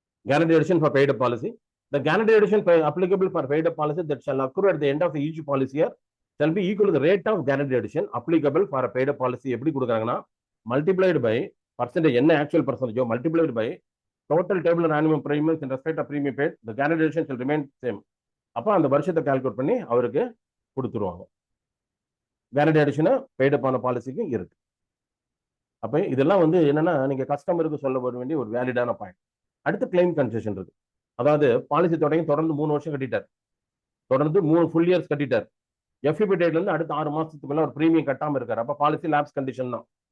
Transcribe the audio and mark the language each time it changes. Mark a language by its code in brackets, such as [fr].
[en] Guarantee addition for paid up policy. The guaranteed addition applicable for paid up policy that shall occur at the end of each policy year shall be equal to the rate of guaranteed addition applicable for a paid up policy. [ta] எப்படி கொடுக்குறாங்கன்னா [en] multiplied by percentage, [ta] என்ன [en] actual percentage multiplied by total tabular annual premiums in respect of premium paid, the guaranteed addition shall remain same. [ta] அப்போ அந்த வருஷத்தை calculate பண்ணி அவருக்கு கொடுத்துருவாங்க. [en] guaranteed addition paid up [ta] ஆன பாலிசிக்கு இருக்கு. அப்போ இதெல்லாம் வந்து என்னன்னா நீங்க கஸ்டமருக்கு சொல்ல வேண்டிய ஒரு வேலிடான பாயிண்ட். அடுத்து கிளைம் கன்செஷன் இருக்கு. அதாவது பாலிசி தொடர்ந்து 3 வருஷம் கட்டிட்டார், தொடர்ந்து 3 full years கட்டிட்டார். எஃப்இபி டேட்ல இருந்து அடுத்த 6 மாசத்துக்கு மேல ஒரு பிரீமியம் கட்டாம இருக்காரு. அப்ப பாலிசி லாப்ஸ் கண்டிஷன் தான்.